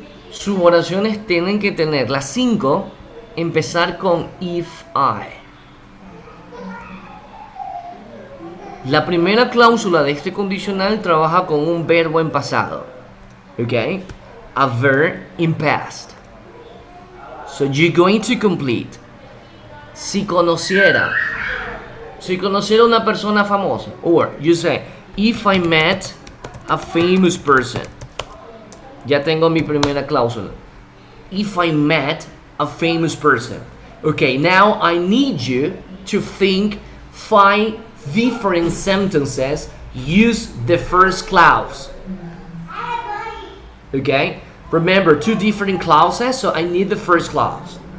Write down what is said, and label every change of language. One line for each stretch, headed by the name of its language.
Spanish: Sus oraciones tienen que tener las 5 empezar con if I. La primera cláusula de este condicional trabaja con un verbo en pasado.
English: Okay? A verb in past. So you're going to complete.
Spanish: Si conociera una persona famosa.
English: Or you say, if I met a famous person.
Spanish: Ya tengo mi primera cláusula.
English: If I met a famous person. Okay, now I need you to think 5 different sentences use the first clause. Okay? Remember, 2 different clauses, so I need the first clause.